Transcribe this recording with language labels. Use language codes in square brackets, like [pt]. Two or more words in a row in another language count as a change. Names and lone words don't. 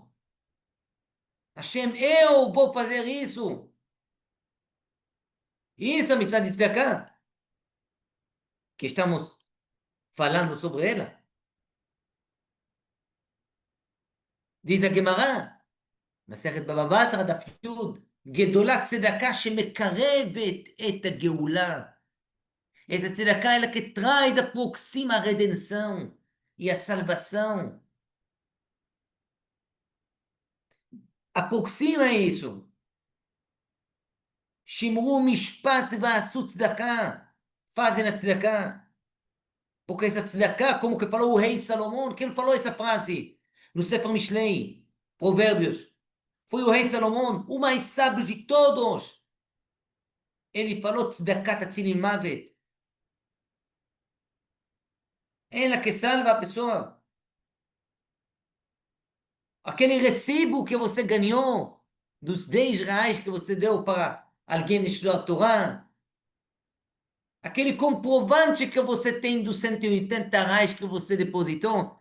[pt] Hashem, eu vou fazer isso. Isso é a mitzvah de tzedakah, que estamos falando sobre ela. Diz a Gemara, [he] מסכת בבא בתרא דף י', גדולה צדקה שמקרבת את הגאולה. [pt] Essa tzedakah, ela que traz, aproxima a redenção e a salvação. Aproxima isso. [he] Shimru mishpat va'asu tzedakah. [pt] Fazem a tzedakah. Porque essa tzedakah, como que falou o rei Salomão, quem falou essa frase? No Sefer Mishlei, Provérbios. Foi o rei Salomão, o mais sábio de todos. Ele falou [he] tzedakah tatzil mavet. [pt] Ela que salva a pessoa. Aquele recibo que você ganhou dos 10 reais que você deu para alguém estudar a Torá. Aquele comprovante que você tem dos 180 reais que você depositou.